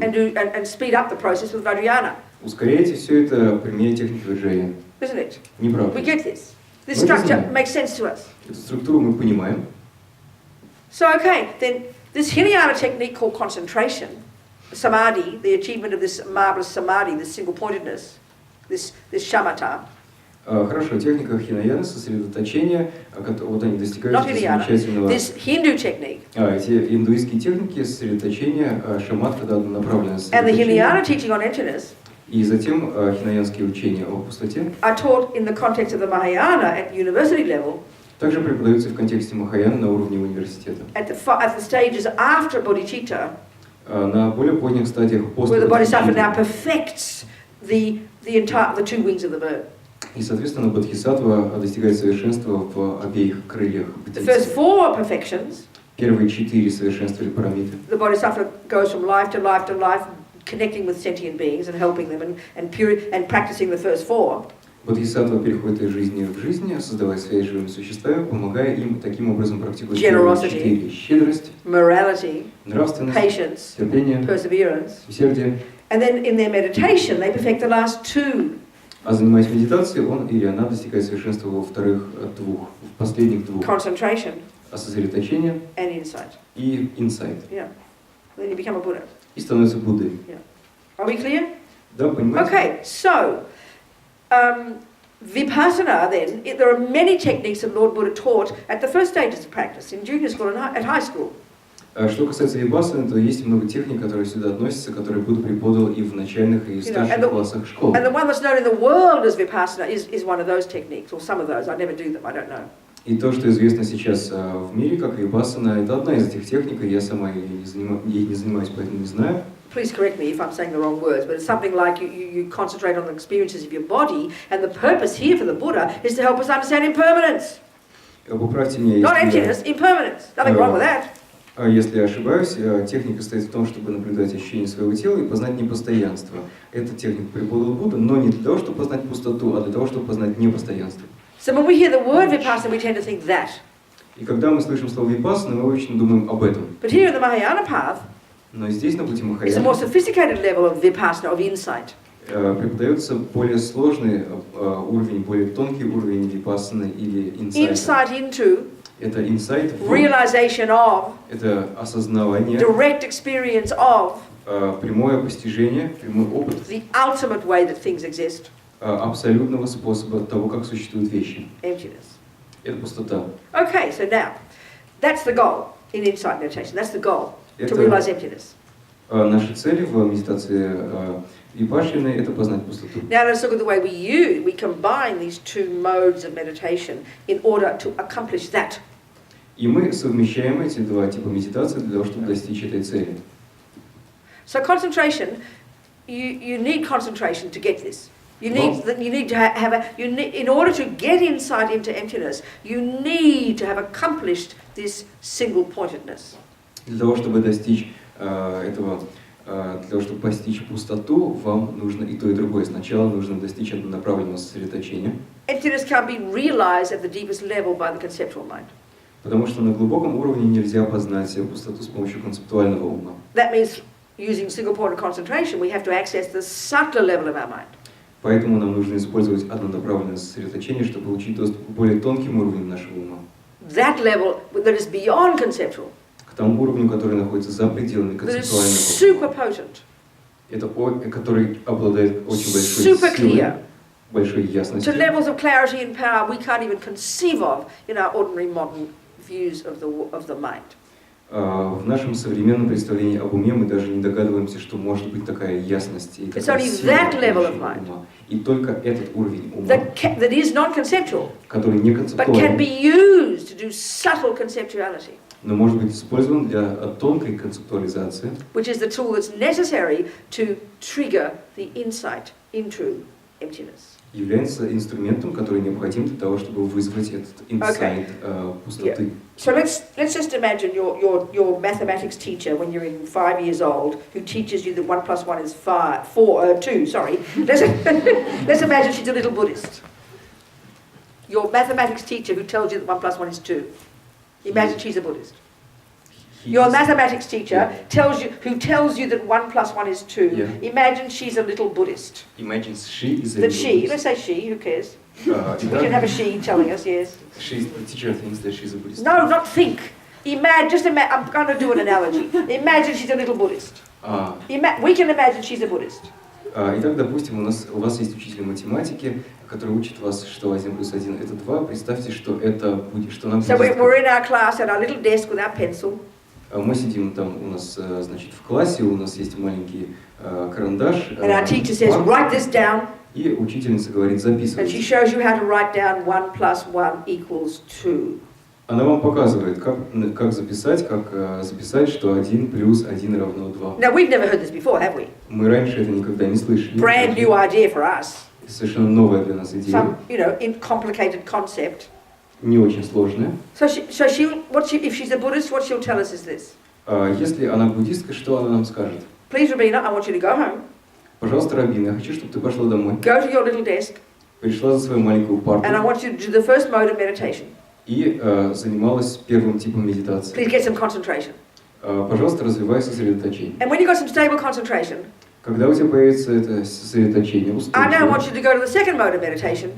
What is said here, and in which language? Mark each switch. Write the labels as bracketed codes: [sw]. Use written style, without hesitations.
[en] and speed up the process with Vajrayana, [ru] Ускоряйте все это, применяя технику Ваджраяна. [en] isn't it? [ru] Не правда. [en] We get this. This [ru] Мы это [en] structure [ru] знаем. [en] makes sense to us. [ru] Эту структуру мы понимаем. [en] So okay, then this Hinayana technique called concentration, samadhi, the achievement of this marvelous samadhi, this single-pointedness, this shamatha. [ru] Хорошо, техника Хинаяна, сосредоточение, вот они достигают [en] Not Hinayana. [ru] замечательного... [en] This Hindu technique. [ru] Эти индуистские техники сосредоточения, шамат, когда однонаправленное [en] And the Hinayana [ru] сосредоточение. [en] teaching on emptiness [ru] И затем хинаянские учения о пустоте [en] are taught in the context of the Mahayana at university level, [ru] также преподаются в контексте Махаяна на уровне университета. [en] at the stages after bodhicitta, [ru] На более поздних стадиях [en] where [ru] после [en] the bodhisattva now [ru] бодхичитты. [en] perfects the two wings of the bird. [ru] И, соответственно, бодхисаттва достигает совершенства в обеих крыльях [en] The first [ru] птицы. [en] 4 perfections, [ru] Первые 4 совершенства или парамиты. [en] the bodhisattva goes from life to life to life, connecting with sentient beings and helping them and practicing the first 4. [ru] Бодхисаттва переходит из жизни в жизнь, создавая связь с живыми существами, помогая им таким образом практиковать [en] Generosity. [ru] 4. Щедрость, [en] Morality, [ru] нравственность, [en] patience, [ru] терпение, [en] perseverance. [ru] усердие. [en] And then in their meditation, they perfect the last 2. [ru] А занимаясь медитацией, он или она достигает совершенства во вторых двух, в последних двух. [en] Concentration [ru] Сосредоточение [en] and insight. [ru] и инсайт. [en] Yeah. Then you become a Buddha. [ru] И становится Буддой. [en] Are we clear? [ru] Да, понимаете? [en] Okay, so Vipassana then, there are many techniques that Lord Buddha taught at the first stages of practice, in junior school and at high school. [ru] Что касается випассаны, то есть много техник, которые сюда относятся, которые Будда преподал и в начальных, и в старших классах школы. [en] And the one that's known in the world as Vipassana is one of those techniques, or some of those. I never do them, I don't know. [ru] И то, что известно сейчас в мире, как випассана, это одна из этих техник, и я сама ей не занимаюсь, поэтому не знаю. [en] Please correct me if I'm saying the wrong words, but it's something like you concentrate on the experiences of your body, and the purpose here for the Buddha is to help us understand impermanence. [ru] Поправьте меня, [en] Not [ru] если [en] emptiness, impermanence. Nothing wrong with that. [ru] Если я ошибаюсь, техника состоит в том, чтобы наблюдать ощущение своего тела и познать непостоянство. Эта техника преподал Будда, но не для того, чтобы познать пустоту, а для того, чтобы познать непостоянство. [en] So when we hear the word Vipassana, we tend to think that. [ru] И когда мы слышим слово випассана, мы обычно думаем об этом. [en] But here in the Mahayana path, [ru] Но здесь, на пути [en] it's a more [ru] Махаяны, [en] sophisticated level of Vipassana, of insight. [ru] преподается более сложный уровень, более тонкий уровень випассаны или инсайта. [en] Insight into, [ru] Это инсайт, [en] realization of, [ru] это осознавание, [en] direct experience of [ru] прямое постижение, прямой опыт [en] the ultimate way that things exist, [ru] абсолютного способа того, как существуют вещи. [en] emptiness. [ru] Это пустота. [en] Okay, so now, that's the goal in insight meditation. That's the goal, to [ru] Это [en] realize emptiness. [ru] Наши цели в медитации випашшаны — это познать пустоту. [en] Now let's look at the way we combine these two modes of meditation in order to accomplish that. [ru] И мы совмещаем эти два типа медитации для того, чтобы достичь этой цели. [en] So concentration, you need concentration to get this. You need to have in order to get insight into emptiness, you need to have accomplished this single-pointedness. [ru] Для того, чтобы достичь этого, для того, чтобы постичь пустоту, вам нужно и то, и другое. Сначала нужно достичь однонаправленного сосредоточения. [en] Emptiness can't be realized at the deepest level by the conceptual mind. [ru] Потому что на глубоком уровне нельзя познать пустоту с помощью концептуального ума. [en] That means using single-pointed concentration, we have to access the subtler level of our mind. [ru] Поэтому нам нужно использовать однонаправленное сосредоточение, чтобы получить доступ к более тонким уровням нашего ума. [en] That level that is beyond conceptual. [ru] К тому уровню, который находится за пределами концептуального. [en] Super potent. [ru] Это который обладает очень большой силой, большой ясностью. [en] To levels of clarity and power we can't even conceive of in our ordinary modern views of the mind. [ru] В нашем современном представлении об уме мы даже не догадываемся, что может быть такая ясность и такая сила ума. И только этот уровень ума, [en] that is non-conceptual, [ru] который не [en] but can be [ru] концептуален, [en] used to do subtle conceptuality, [ru] но может быть использован для тонкой концептуализации, [en] which is the tool that's necessary to trigger the insight into emptiness. [ru] является инструментом, который необходим для того, чтобы вызвать этот инсайт пустоты. [en] So let's just imagine your mathematics teacher when you're in 5 years old, who teaches you that 1 + 1 is 2. Sorry, let's imagine she's a little Buddhist. Your mathematics teacher who tells you that 1 + 1 is 2. Imagine she's a Buddhist. Your mathematics teacher who tells you that 1 + 1 is 2. Yeah. Imagine she's a little Buddhist. Imagine she is a That she, let's say she, who cares? We can have a she telling us, yes. The teacher thinks that she's a Buddhist. No, not think. Imagine, I'm going to do an analogy. Imagine she's a little Buddhist. We can imagine she's a Buddhist. [ru] Итак, допустим, у вас есть учитель математики, который учит вас, что 1 + 1 это 2. Представьте, что это будет, что нам. [en] So we're in our class at our little desk with our pencil. [ru] Мы сидим там, у нас, значит, в классе, у нас есть маленький карандаш. [en] And our teacher says, write this down. [ru] И учительница говорит, записывайте. [en] And she shows you how to write down 1 + 1 = 2. [ru] Она вам показывает, как записать, что 1 + 1 = 2. [en] Now we've never heard this before, have we? [ru] Мы раньше это никогда не слышали. [en] Brand new idea for us. [ru] Совершенно новая для нас идея. [en] Some, complicated concept. [ru] Не очень сложная. [en] So if she's a Buddhist, what she'll tell us is this. [ru] Если она буддистка, что она нам скажет? [en] Please, Robina, I want you to go home. [ru] Пожалуйста, Робина, я хочу, чтобы ты пошла домой. [en] Go to your little desk. [ru] Пришла за свою маленькую парту. [en] And I want you to do the first mode of meditation. [ru] И занималась первым типом медитации. [en] Please get some concentration. [ru] Пожалуйста, развивай сосредоточение. [en] And when you've got some stable concentration, [ru] когда у тебя появится это сосредоточение, [en] I now want you to go to the second mode of meditation.